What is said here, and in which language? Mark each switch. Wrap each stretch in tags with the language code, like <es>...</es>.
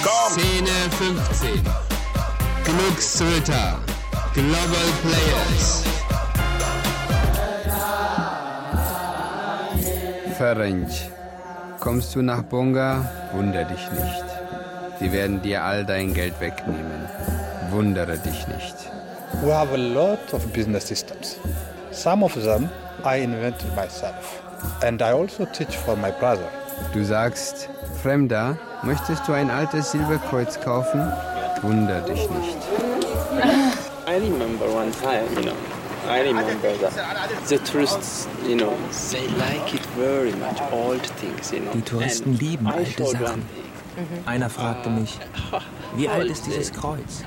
<de>Szene 15. Glücksritter.</de> <en>Global Players.</en> <de>Ferenc, kommst du nach Bonga? Wunder dich nicht. Sie werden dir all dein Geld wegnehmen. Wundere dich nicht.</de> <en>We have a lot of business systems. Some of them I invented myself. And I also teach for my brother.</en> <de>Du sagst, Fremder, möchtest du ein altes Silberkreuz kaufen? Wunder dich nicht.</de> <en>I remember one time, you know. I remember that. The tourists, you know, they like it very much, old things, you know.</en> <de>Die Touristen lieben alte Sachen. Einer fragte mich, wie alt ist dieses Kreuz?</de>